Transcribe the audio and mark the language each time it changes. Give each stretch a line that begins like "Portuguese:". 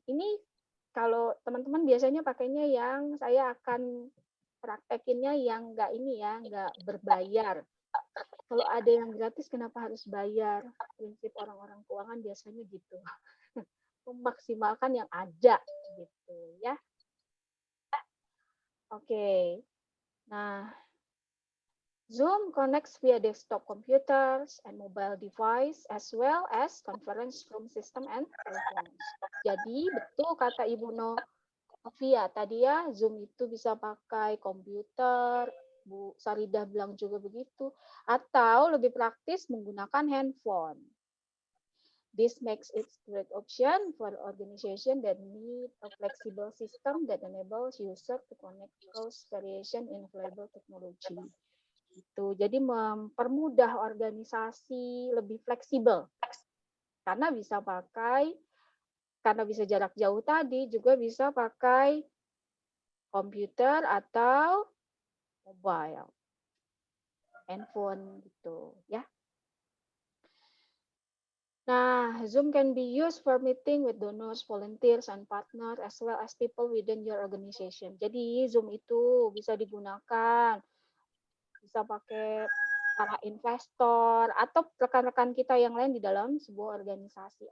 Indonesian: Ini kalau teman-teman biasanya pakainya yang saya akan praktekinnya yang enggak ini ya, enggak berbayar. Kalau ada yang gratis kenapa harus bayar? Prinsip orang-orang keuangan biasanya gitu. Memaksimalkan yang ada gitu ya. Oke.
English: Nah, Zoom connects via desktop computers and mobile device as well as conference room system and telephones.
Indonesian: Jadi betul kata Ibu Novia tadi ya, Zoom itu bisa pakai komputer, Bu Saridah bilang juga begitu, atau lebih praktis menggunakan handphone.
English: This makes it a great option for organization that need a flexible system that enables user to connect across variation in available technology.
Indonesian: Itu jadi mempermudah organisasi lebih fleksibel karena bisa jarak jauh tadi juga bisa pakai komputer atau mobile handphone gitu ya.
English: Nah, Zoom can be used for meeting with donors, volunteers, and partners, as well as people within your organization.
Indonesian: Jadi, Zoom itu bisa digunakan, bisa pakai para investor, atau rekan-rekan kita yang lain di dalam sebuah organisasi.